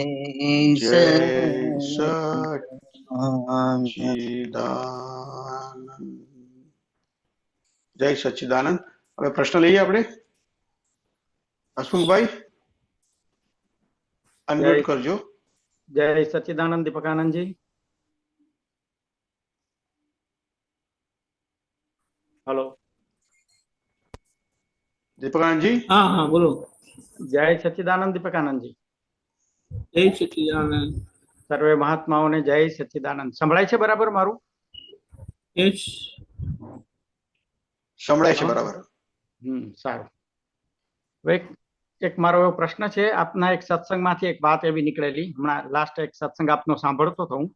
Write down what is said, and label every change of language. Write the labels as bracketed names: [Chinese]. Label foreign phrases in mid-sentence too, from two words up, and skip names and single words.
[Gujarati] जय सच्चिदानंद સચ્ચિદાનંદ જય સચ્ચિદાનંદ હવે પ્રશ્ન લઈએ આપણે હસમુખભાઈ અનમ્યુટ કરજો જય સચ્ચિદાનંદ દીપકાનંદ જી। હેલો દીપકાનંદજી હા હા બોલો જય સચ્ચિદાનંદ દીપકાનંદ જી। જય સચ્ચિદાનંદ સર્વે મહાત્માઓને જય સચ્ચિદાનંદ। સંભળાય છે બરાબર મારું? यस સંભળાય છે બરાબર સારું। હવે એક મારો એવો પ્રશ્ન છે, આપના એક સત્સંગમાંથી એક વાત એવી નીકળેલી, હમણાં લાસ્ટ એક સત્સંગ આપનો સાંભળતો હતો હું।